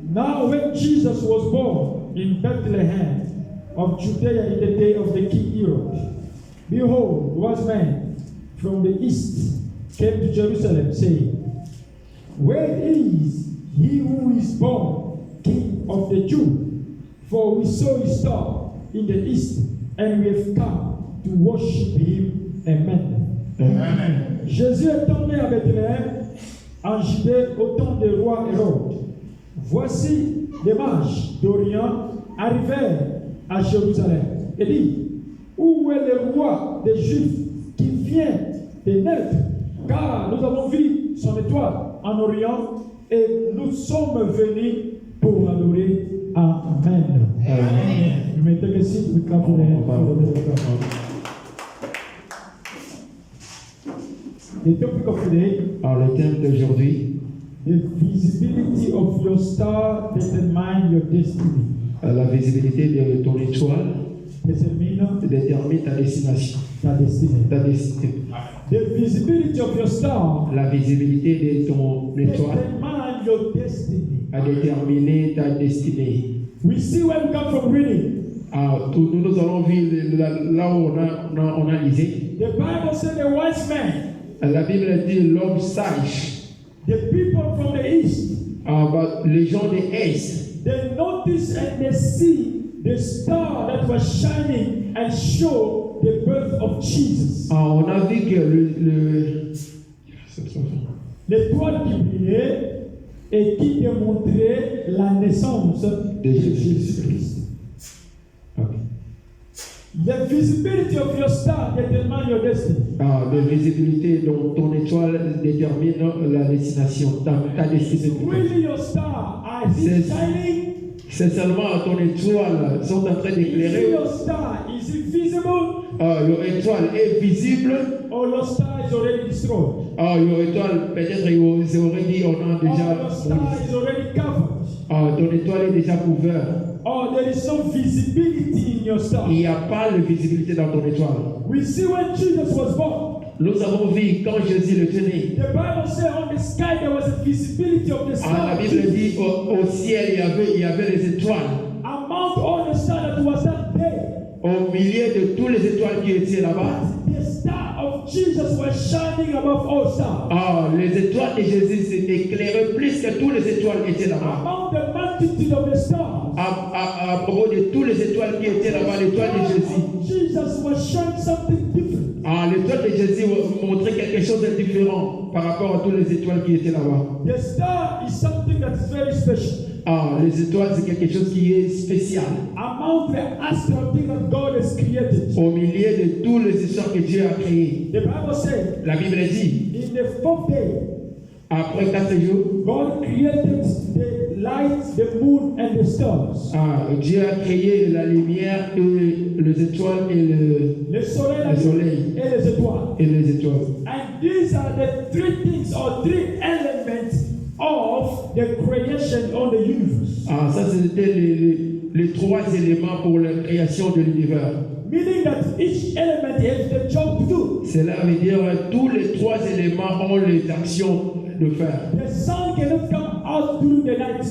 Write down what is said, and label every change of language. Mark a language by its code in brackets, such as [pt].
[en] Now, when Jesus was born in Bethlehem of Judea in the day of the king Herod, behold, wise men from the east came to Jerusalem, saying, where is he who is born King of the Jews? For we saw his star in the east, and we have come to worship him. Amen. Amen. [fr] Jésus étant né à Bethléem, en Judée, au temps du roi Hérode. Voici des mages d'Orient arrivèrent à Jérusalem et dit, où est le roi des Juifs qui vient de naître? Car nous avons vu son étoile en Orient et nous sommes venus pour l'adorer. Amen. Amen. [en] You may take a seat. We clap for the The topic of today, [fr] Alors, le thème d'aujourd'hui, [en] the visibility of your star determines your destiny. [fr] la visibilité de ton étoile [en] Determine [fr] détermine ta destination. ta destinée. Ta destinée. [en] The visibility of your star [fr] La visibilité de ton étoile [en] determines your destiny. [fr] a déterminé ta destinée. [en] We see where we come from reading. [fr] Nous allons vivre là où on a lisé. [en] The Bible said the wise men, [fr] La Bible dit l'homme sage. [en] the people from the east, [fr] Les gens de l'Est, [en] they notice and they see the star that was shining and show the birth of Jesus. [fr] on a vu que L'étoile qui brillait et qui démontrait la naissance de Jésus-Christ. [en] Okay. The visibility of your star determines your destiny. [fr] La visibilité de ton étoile détermine la destination, ta destinée. [en] Really your star, is it shining? [fr] C'est seulement ton étoile sont en train [en] Is [fr] d'éclairer. [en] your star, is it visible? Your [fr] étoile est visible. [en] Or your star is already destroyed? Your [fr] étoile, peut-être ils auraient dit on a [en] Or [fr] déjà. [en] your star is already covered? [fr] Ton étoile est déjà couverte. [en] Or there is no visibility in your star? [fr] Il n'y a pas de visibilité dans ton étoile. [en] We see when Jesus was born. [fr] Nous avons vu quand Jésus le tenait. [en] The Bible says on the sky there was a visibility of the star. [fr] La Bible dit au ciel il y avait les étoiles. [en] Among all the stars that was that [fr] au milieu de toutes les étoiles qui étaient là-bas, [en] the star of Jesus was shining above all stars. [fr] Les étoiles de Jésus s'éclairaient plus que toutes les étoiles qui étaient là-bas. [en] Among the multitude of the stars, [fr] À propos de toutes les étoiles qui étaient là-bas, l'étoile de Jésus. [en] Jesus was showing something different. [fr] L'étoile de Jésus montrait quelque chose de différent par rapport à toutes les étoiles qui étaient là-bas. [en] The star is something that is very special. [fr] Les étoiles, c'est quelque chose qui est spécial. [en] Among the astral things that God has created, [fr] Au milieu de toutes les histoires que Dieu a créées, [en] the Bible says, [fr] la Bible dit, [en] in the fourth day, [fr] après 4 jours, [en] God created the light, the moon, and the stars. [fr] Dieu a créé la lumière et les étoiles et Le soleil, le soleil et les étoiles. et les étoiles. [en] And these are the three things or three elements of the creation of the universe. [fr] Ça c'était les 3 éléments pour la création de l'univers. [en] Meaning that each element has the job to do. [fr] Cela veut dire que tous les 3 éléments ont les actions de faire. [en] The sun cannot come out during the night.